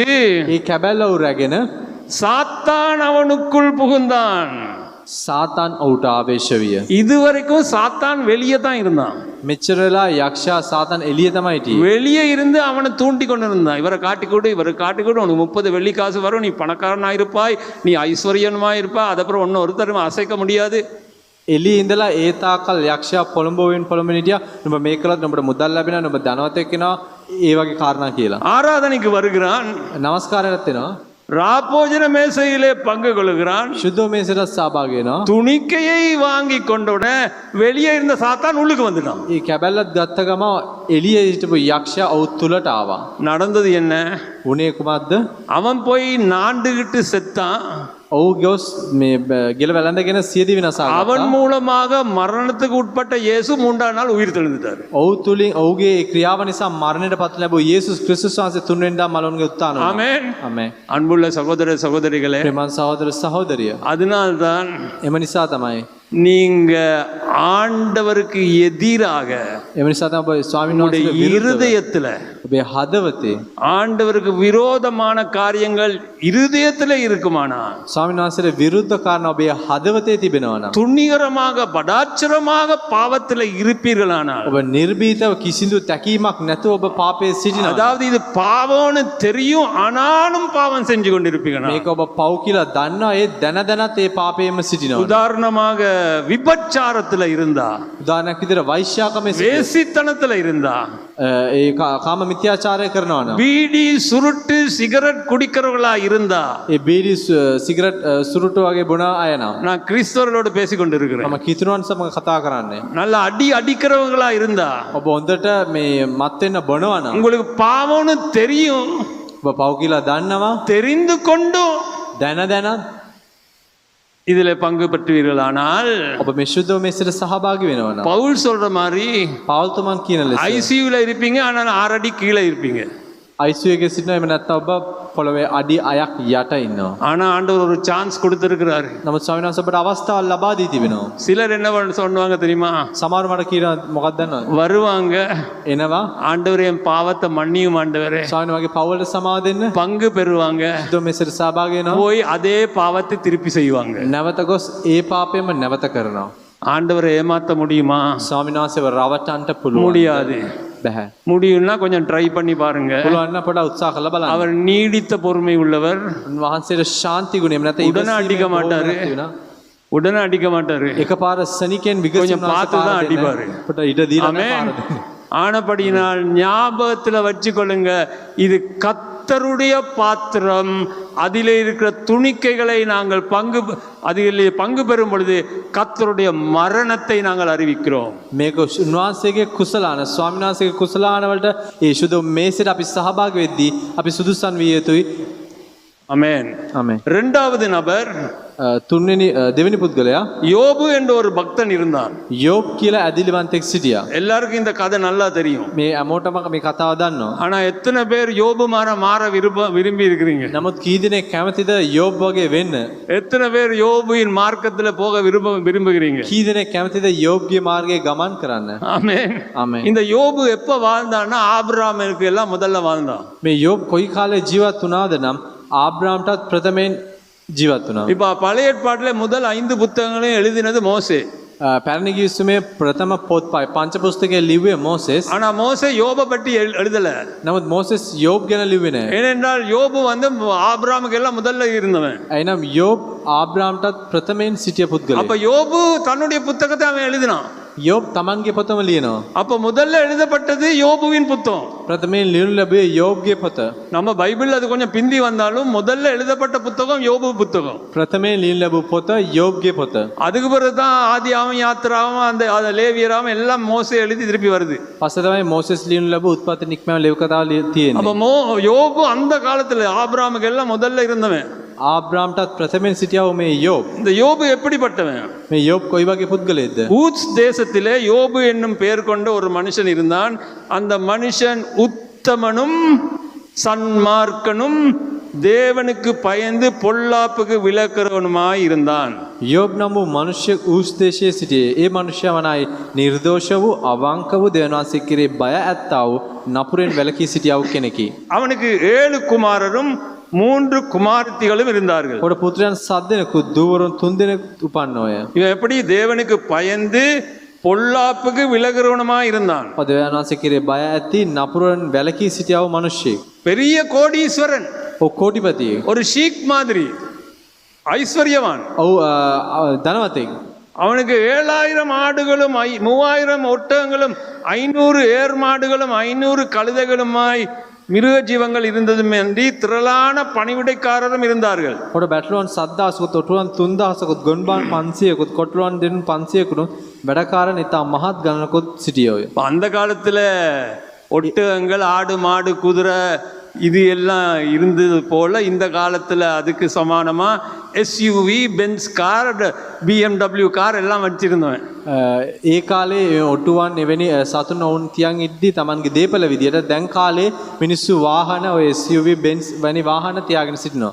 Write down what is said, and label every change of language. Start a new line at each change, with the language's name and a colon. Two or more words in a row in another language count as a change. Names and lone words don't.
Sinhala: ඒ කැබැල්ල උ රැගෙන
Tamil: சாத்தான் அவனுக்குள் புகுந்தான்.
Sinhala: සාතන් ඔහුට ආවේශ විය.
Tamil: இதுவரைக்கும் சாத்தான் வெளியே தான் இருந்தான்.
Sinhala: මෙච්චරලා යක්ෂයා සාතන් එළිය තමයි හිටියේ.
Tamil: வெளியே இருந்து அவனை தூண்டி கொண்டு இருந்தான். இவரை காட்டிக்கொடு, உனக்கு 30 வெள்ளி காசு வரும், நீ பணக்காரனாயிருப்பாய், நீ ஐஸ்வர்யமாயிருப்பாய், அதப்புறம் ஒன்னும் ஒருத்தரும் அசைக்க முடியாது.
Sinhala: එළිය ඉඳලා ඒ තාකල් යක්ෂයා පොළඹවෙන් හිටියා. නුඹ මේක කළොත් නුඹට මුදල් ලැබෙනවා, නුඹ ධනවත් එක්කෙනවා, ඒ වගේ කාරණා කියලා.
Tamil: ஆராதனைக்கு வருகிறான்,
Sinhala: නමස්කාරයත් වෙනවා.
Tamil: ராபோஜன மேசையிலே பங்கு கொள்கிறான்,
Sinhala: ශුද්ධ මේසයට සහභාගී වෙනවා.
Tamil: துணிக்கையை வாங்கி கொண்டோட வெளியே இருந்த சாத்தான் உள்ளுக்கு வந்துட்டான்.
Sinhala: ඒ කැබැල්ලත් ගත්ත ගම එළිය හිටපු යක්ෂයා ඔහු තුලට ආවා.
Tamil: நடந்தது என்ன?
Sinhala: උනේ කුමක්ද?
Tamil: அவன் போய் நாண்டுகிட்டு செத்தான்.
Sinhala: ඔහු ගොස් මේ ගෙල වැළඳගෙන සියදි විනාශ කරා.
Tamil: அவன் மூலமாக மரணத்துக்கு உட்பட்ட இயேசு 3ஆம் நாள் உயிர் தெழுந்துட்டார்.
Sinhala: ඔහු තුලින් ඔහුගේ ක්‍රියාව නිසා මරණයට පත් ලැබුව යේසුස් ක්‍රිස්තුස් වහන්සේ 3 වෙනිදා මලවුන්ගේ උත්ථාන වුණා.
Tamil: ஆமென்.
Sinhala: ආමේන්.
Tamil: அன்புள்ள சகோதர சகோதரிகளே,
Sinhala: ප්‍රේමන් සහෝදර සහෝදරිය.
Tamil: அதனால்தான்
Sinhala: එම නිසා තමයි
Tamil: நீங்க ஆண்டவருக்கு எதிராக
Sinhala: එම නිසා තමයි ඔබ ස්වාමීන්
Tamil: உங்களுடைய
Sinhala: වහන්සේට විරුද්ධව
Tamil: இருதயத்துல
Sinhala: ඔබේ හදවතේ
Tamil: ஆண்டவருக்கு விரோதமான காரியங்கள் இருதயத்துல இருக்குமானா
Sinhala: ස්වාමීන් වහන්සේට විරුද්ධ කාරණා ඔබේ හදවතේ තිබෙනවා නම්
Tamil: துணிகரமாக படாச்சரமாக பாவத்துல இருப்பீர்களானால்
Sinhala: ඔබ නිර්භීතව කිසිදු තැකීමක් නැතුව ඔබ පාපයේ සිටිනවා.
Tamil: அதாவது இது பாவம்னு தெரியும் ஆனாலும் பாவம் செஞ்சு கொண்டிருப்பீங்க
Sinhala: මේක ඔබ පව් කියලා දන්නවා ඒ දැන දැනත් ඒ පාපයෙන්ම සිටිනවා.
Tamil: உதாரணமாக விபச்சாரத்துல இருந்தா
Sinhala: උදාහරණයක් විදිහට වෛශ්‍යාකමේ
Tamil: வேசித்தனத்துல இருந்தா
Sinhala: ඒ කාම මිත්‍යාචාරය කරනවා නම්
Tamil: பீடி சுருட்டு சிகரெட் குடிக்கிறவர்களா இருந்தா
Sinhala: ඒ බීඩි සිගරට් සුරුට්ටු වගේ බොන අය නම්
Tamil: நான் கிறிஸ்தவர்களோடு பேசிக் கொண்டிருக்கிறேன்
Sinhala: මම කිතුණුවන් සමග කතා කරන්නේ.
Tamil: நல்ல அடிக்கிறவங்களா இருந்தா
Sinhala: ඔබ හොඳට මේ මත් වෙන්න බොනවා නම්
Tamil: உங்களுக்கு பாவம்னு தெரியும்
Sinhala: ඔබ පව් කියලා දන්නවා
Tamil: தெரிந்து கொண்டும்
Sinhala: දැන දැනත්
Tamil: இதுல பங்கு பெற்றுவீர்களானால்
Sinhala: ඔබ මේ ශුද්ධව මේසට සහභාගී වෙනවා නම්
Tamil: பவுல் சொல்ற மாதிரி
Sinhala: පවුල්තුමන් කියන ලෙස
Tamil: ஐசியூல இருப்பீங்க ஆனால் 6 அடி கீழே இருப்பீங்க.
Sinhala: ICU එකේ සිටිනවා එහෙම නැත්නම් ඔබ පොළවේ අඩි 6ක් යට ඉන්නවා.
Tamil: ஆனா ஆண்டவர் ஒரு சான்ஸ் கொடுத்திருக்கிறாரு.
Sinhala: නමුත් ස්වාමීන් වහන්සේ ඔබට අවස්ථාවක් ලබා දී තිබෙනවා.
Tamil: சிலர் என்ன சொல்லுவாங்க தெரியுமா?
Sinhala: සමහර මට කියනවා මොකක්ද දන්නවද?
Tamil: வருவாங்க
Sinhala: එනවා
Tamil: ஆண்டவரே என் பாவத்தை மன்னியும் ஆண்டவரே
Sinhala: ස්වාමීන් වහන්සේ පවුලට සමාව දෙන්න
Tamil: பங்கு பெறுவாங்க
Sinhala: ශුද්ධව මේසට සහභාගී වෙනවා.
Tamil: போய் அதே பாவத்தை திருப்பி செய்வாங்க.
Sinhala: නැවත ගොස් ඒ පාපයම නැවත කරනවා.
Tamil: ஆண்டவரை ஏமாத்த முடியுமா?
Sinhala: ස්වාමීන් වහන්සේව රවට්ටන්න පුළුවන්.
Tamil: முடியாது.
Sinhala: බැහැ.
Tamil: முடியும்னா கொஞ்சம் ட்ரை பண்ணி பாருங்க.
Sinhala: පුළුවන් නම් පොඩ්ඩක් උත්සාහ කරලා බලන්න.
Tamil: அவர் நீடித்த பொறுமை உள்ளவர்.
Sinhala: උන්වහන්සේට ශාන්ති ගුණය එහෙම නැත්නම්
Tamil: உடனே அடிக்க மாட்டாரு. உடனே அடிக்க மாட்டாரு.
Sinhala: එකපාර සනිකෙන්
Tamil: கொஞ்சம் பார்த்து தான் அடிப்பாரு.
Sinhala: පොඩ්ඩ ඉඩ දීලා
Tamil: ஆமென். ஆனபடியினால் ஞாபகத்துல வச்சுக்கொள்ளுங்க, இது கர்த்தருடைய பாத்திரம். அதிலே இருக்கிற துணிக்கைகளை நாங்கள் அதிலே பங்கு பெறும் பொழுது கர்த்தருடைய மரணத்தை நாங்கள் அறிவிக்கிறோம்.
Sinhala: මේක උන්වහන්සේගේ කුසලාන ස්වාමීන් වහන්සේගේ කුසලාන වලට ඒ ශුද්ධ මේසෙට අපි සහභාගී වෙද්දී අපි සුදුසන් විය යුතුයි.
Tamil: ஆமென்.
Sinhala: ආමෙන්.
Tamil: இரண்டாவது நபர்
Sinhala: දෙවෙනි පුද්ගලයා
Tamil: யோபு என்ற ஒரு பக்தன் இருந்தான்.
Sinhala: යෝබ් කියලා ඇදිලිවන්තෙක් සිටියා.
Tamil: எல்லாருக்கும் இந்த கதை நல்லா தெரியும்.
Sinhala: මේ හැමෝටම මේ කතාව දන්නවා.
Tamil: ஆனா எத்தனை பேர் யோபு மாற விரும்பி இருக்கிறீங்க?
Sinhala: නමුත් කී දෙනෙක් කැමතිද යෝබ් වගේ වෙන්න?
Tamil: எத்தனை பேர் யோபுவின் மார்க்கத்துல போக விரும்புகிறீங்க?
Sinhala: කී දෙනෙක් කැමතිද යෝබ්ගේ මාර්ගයේ ගමන් කරන්න?
Tamil: ஆமென்.
Sinhala: ආමෙන්.
Tamil: இந்த யோபு எப்ப வாழ்ந்தான்னா ஆபிரகாமுக்கு எல்லாம் முதல்ல வாழ்ந்தான்.
Sinhala: මේ යෝබ් කොයි කාලේ ජීවත් වුණාද නම් ආබ්‍රාම්ටත් ප්‍රථමයෙන් ජීවත් වුණා.
Tamil: இப்ப பழைய ஏற்பாட்டிலே முதல் 5 புத்தகங்களையும் எழுதினது மோசே.
Sinhala: පැරණි ගිවිසුමේ ප්‍රථම පොත් පංච පුස්තකයේ ලිව්වේ மோசேஸ்.
Tamil: ஆனா மோசே யோபை பற்றி எழுதல.
Sinhala: නමුත් மோசேஸ் යෝබ් ගැන ලිව්වේ නැහැ.
Tamil: ஏனென்றால் யோபு ஆபிரகாமுக்கு எல்லாம் முதல்ல இருந்தவன்.
Sinhala: එනම් යෝබ් ආබ්‍රාම්ටත් ප්‍රථමයෙන් සිටිය පුද්ගලයෙක්.
Tamil: அப்ப யோபு தன்னுடைய புத்தகத்தை அவன் எழுதினான்.
Sinhala: යෝබ් තමන්ගේ පොතම ලියනවා.
Tamil: அப்ப முதல்ல எழுதப்பட்டது யோபுவின் புத்தகம்.
Sinhala: ප්‍රථමයෙන් ලියනු ලැබුවේ යෝබ්ගේ පොත.
Tamil: நம்ம பைபிள் அது கொஞ்சம் பிந்தி வந்தாலும் முதல்ல எழுதப்பட்ட புத்தகம் யோபு புத்தகம்.
Sinhala: ප්‍රථමයෙන් ලියනු ලැබු පොත යෝබ්ගේ පොත.
Tamil: அதுக்கு பிறகுதான் ஆதியாகமம் யாத்திராகமம் அந்த லேவியராகமம் எல்லாம் மோசே எழுதி திருப்பி வருது.
Sinhala: පස්සේ තමයි මෝසෙස් ලියනු ලැබු උත්පත්ති නික්මන ලෙව් කතාව තියෙන්නේ.
Tamil: அப்ப யோபு அந்த காலத்துல ஆபிரகாமுக்கு எல்லாம் முதல்ல இருந்தவன்.
Sinhala: ආබ්‍රාම්ටත් ප්‍රථමයෙන් සිටියව මේ යෝබ්.
Tamil: இந்த யோபு எப்படிப்பட்டவன்?
Sinhala: මේ යෝබ් කොයි වගේ පුද්ගලයෙක්ද?
Tamil: ஊத்ஸ் தேசத்திலே யோபு என்னும் பெயர் கொண்ட ஒரு மனுஷன் இருந்தான். அந்த மனுஷன் உத்தமனும் சன்மார்க்கனும் தேவனுக்கு பயந்து பொல்லாப்புக்கு விலக்கிறவனுமாய் இருந்தான்.
Sinhala: යෝබ් නම් වූ මනුෂ්‍ය ඌස් දේශයේ සිටියේ. ඒ මනුෂ්‍ය වනයි නිර්දෝෂ වූ අවංක වූ දෙවියන් වහන්සේ කෙරේ බය ඇත්තා වූ නපුරෙන් වැළකී සිටියා වූ කෙනෙකි.
Tamil: அவனுக்கு 7 குமாரரும் 3 குமாரத்திகளும் இருந்தார்கள்.
Sinhala: කොට පුත්‍රයන් 7 දෙනෙකු දූවරුන් 3 දෙනෙකු උපන්නෝය.
Tamil: இவன் எப்படி தேவனுக்கு பயந்து பொல்லாப்புக்கு விலகிறவனுமாய் இருந்தான்.
Sinhala: දෙවියන් වහන්සේ කෙරේ බය ඇති නපුරෙන් වැළකී සිටියා වූ මනුෂ්‍යෙක්.
Tamil: பெரிய கோடீஸ்வரன்,
Sinhala: ඔව් කෝටිපතියෙක්.
Tamil: ஒரு ஷீக் மாதிரி ஐஸ்வர்யவான்.
Sinhala: ඔව් ධනවතෙක්.
Tamil: அவனுக்கு 7000 ஆடுகளும் 3000 ஒட்டகங்களும் 500 ஏர் மாடுகளும் 500 கழுதைகளுமாய் மிருக ஜீவங்கள் இருந்ததும் என்று திரளான பணிவிடைக்காரரும் இருந்தார்கள்.
Sinhala: කොට බැටළුවන් 7000කුත් ඔටුවන් 3000කුත් ගොන්බාන් 500කුත් කොටළුවන් දෙනුන් 500කුත් වැඩකාරන් ඉතා මහත් ගණනකුත් සිටියෝය.
Tamil: அந்த காலத்துல ஒட்டகங்கள், ஆடு, மாடு, குதிரை இது எல்லாம் இருந்தது போல இந்த காலத்தில் அதுக்கு சமானமாக எஸ்யூவி, பென்ஸ் கார், BMW கார் எல்லாம் வச்சிருந்தவன்.
Sinhala: ඒ කාලේ ඔටුවන් එවැනි සතුන් ඔවුන් තියන් ඉද්දි තමන්ගේ දේපල විදියට දැන් කාලේ මිනිස්සු වාහන ඔය SUV Benz වැනි වාහන තියාගෙන සිටිනවා.